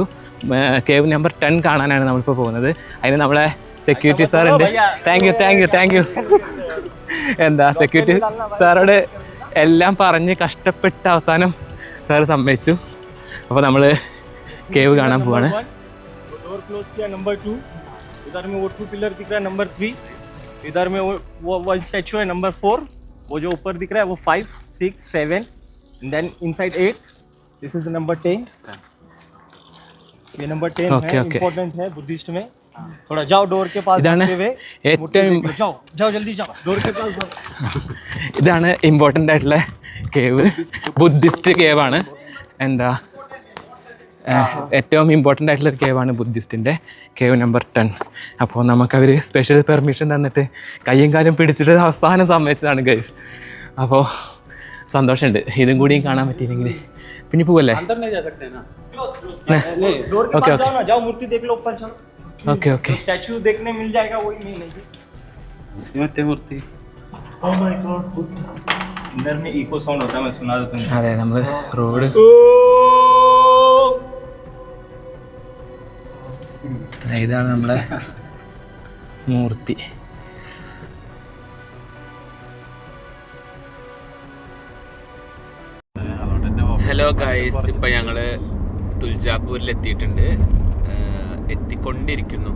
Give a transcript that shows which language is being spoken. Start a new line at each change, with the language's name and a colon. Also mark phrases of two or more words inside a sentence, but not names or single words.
Malayalam: കേവ് നമ്പർ 10 കാണാനാണ് നമ്മളിപ്പോൾ പോകുന്നത്. അതിന് നമ്മളെ സെക്യൂരിറ്റി സാറുണ്ട്.
English: Thank you.
Malayalam: എന്താ സെക്യൂരിറ്റി സാറോട് എല്ലാം പറഞ്ഞ് കഷ്ടപ്പെട്ട അവസാനം സാറ് സമ്മതിച്ചു. അപ്പോൾ നമ്മൾ കേവ് കാണാൻ പോവാണ്.
English: door close
Hindi: किया नंबर 2, इधर में वो 2 पिलर दिख रहा है नंबर 3, इधर में वो
English: one statue
Hindi: है नंबर 4, वो जो ऊपर दिख रहा है वो 5, 6, 7,
English: and then inside
Hindi: 8.
English: This is number 10.
Hindi: ये नंबर 10 है, इंपॉर्टेंट है बुद्धिस्ट में. थोड़ा जाओ डोर के पास जाते हुए, जाओ जल्दी जाओ डोर के पास.
Malayalam: ഇതാണ് ഇമ്പോർട്ടൻ്റ് ആയിട്ടുള്ള കേവ്, ബുദ്ധിസ്റ്റ് കേവാണ്. എന്താ ഏറ്റവും ഇമ്പോർട്ടൻ്റ് ആയിട്ടുള്ളൊരു കേവാണ് ബുദ്ധിസ്റ്റിൻ്റെ കേവ് നമ്പർ 10. അപ്പോൾ നമുക്കവർ
English: special permission
Malayalam: തന്നിട്ട് കയ്യും കാലും പിടിച്ചിട്ട് അവസാനം സമ്മതിച്ചതാണ് ഗൈസ്. അപ്പോൾ സന്തോഷമുണ്ട്, ഇതും കൂടിയും കാണാൻ പറ്റിയില്ലെങ്കിൽ. പിന്നെ പോവല്ലേ? ഓക്കെ
Hindi: स्टैचू देखने मिल जाएगा, वही नहीं मूर्ति.
English: Oh my God, बुद्ध.
Hindi: अंदर में
English: echo sound
Hindi: होता है, मैं सुना देता हूं.
Malayalam: അതെ, നമ്മൾ റോഡ് ഇതാണ് നമ്മളെ മൂർത്തി. ഹലോ ഗൈസ്, ഇപ്പം ഞങ്ങൾ തുൽജാപൂരിൽ എത്തിയിട്ടുണ്ട്, എത്തിക്കൊണ്ടിരിക്കുന്നു.